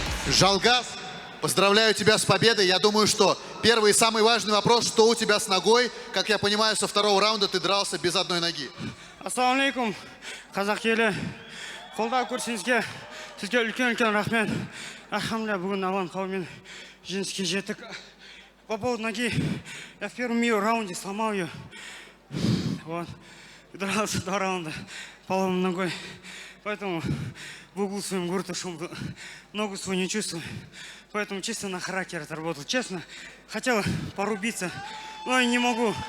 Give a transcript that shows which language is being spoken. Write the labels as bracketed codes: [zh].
[ru] Жалгас, поздравляю тебя с победой. Я думаю, что первый и самый важный вопрос, что у тебя с ногой. Как я понимаю, со второго раунда ты дрался без одной ноги. [kk] Ассалаумалейкум, қазақ елі. Қолдау көрсеңізге, сізге үлкен рахмет. Альхамдулилля, бүгін алан қаумен жеңіске жеттік. [ru] По поводу ноги, я в первом раунде сломал ее. Вот. Дрался 2 раунда поломанной ногой. Поэтому в углу своим гурту ногу свою не чувствую. Поэтому чисто на характер отработал. Честно, хотел порубиться, но и не могу.